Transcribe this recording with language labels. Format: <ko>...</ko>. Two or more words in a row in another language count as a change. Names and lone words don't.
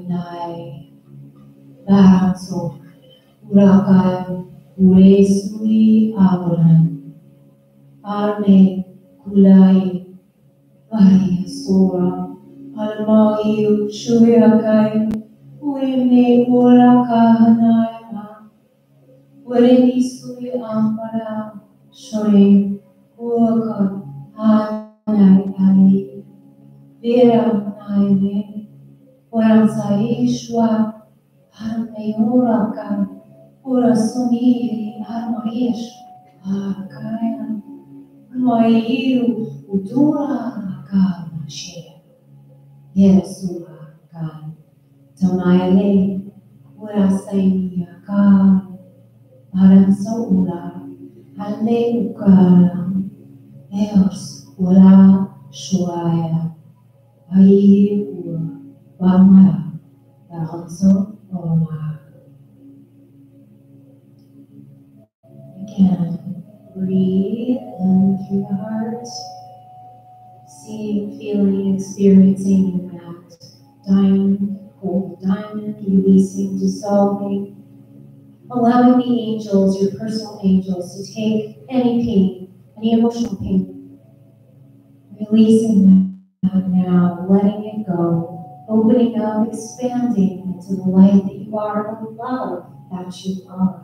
<en>Nai Baranso Urakai Uresui Abulan Arme Kulai Maria Sora Almai Shuyakai Uini Urakahanai Urini Sui Ampara Shori Uraka Hanai Ali Vera Naime Uransai Shwa Arme Uraka Urasuni Armaish Akaya Noiru Udura Kamashe Yesua Kan Tamayale Urasaiya Kan Aransaula Ale Ukaram Eos Ura Shuaya Ai Ura Bamara Baranso Oma. Again, breathe in through the heart, seeing, feeling, experiencing that diamond, gold diamond, releasing, dissolving, allowing the angels, your personal angels, to take any pain, any emotional pain, releasing that now, letting it go, opening up, expanding into the light that you are, the love that you are.</en>